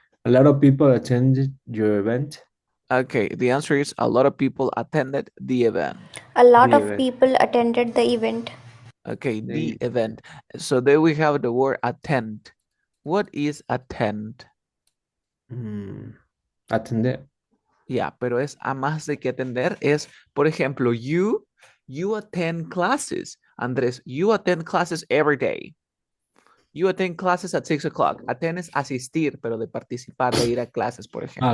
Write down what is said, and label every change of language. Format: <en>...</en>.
<en>A lot of people attended your event. Okay, the answer is a lot of people attended the event. A lot The of event. people attended the event. Okay, the The event. So there we have the word attend. What is attend? Attended.</en> <es>Yeah, pero es a más de que atender. Es, por ejemplo,</es> <en>you attend classes. Andrés, you attend classes every day. You attend classes at 6 o'clock.</en> <es>Attend es asistir, pero de participar, de ir a clases, por ejemplo.</es>